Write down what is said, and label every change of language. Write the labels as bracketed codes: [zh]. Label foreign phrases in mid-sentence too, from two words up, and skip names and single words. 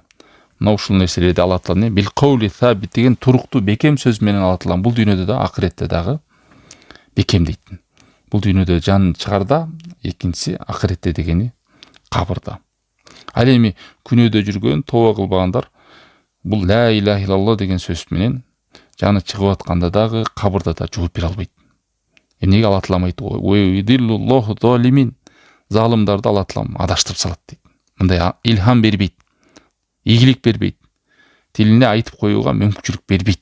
[ky] Мына ушул нерселерди Аллах Таала [ar] بالقول الثابت [ky] деген туруктуу бекем сөз менен Аллах Таала бул дүйнөдө да, акыретте дагы бекемдейт. Бул дүйнөдө жан чыгарда, экинчиси акыретте дегени кабырда. Ал эми күнөөдө жүргөн, тооба кылбагандар бул [ar] لا إله إلا الله [ky] деген сөз менен жаны чыгып атканда дагы, кабырда да жооп бере албайт. Эмнеге Аллах Таала айтты? [ar] ويضل الله الظالمين. [ky] Залымдарды Аллах Таала адаштырып салат дейт. мындай илхам бербейт, ийгилик бербейт, тилине айтып коюуга мүмкүнчүлүк бербейт.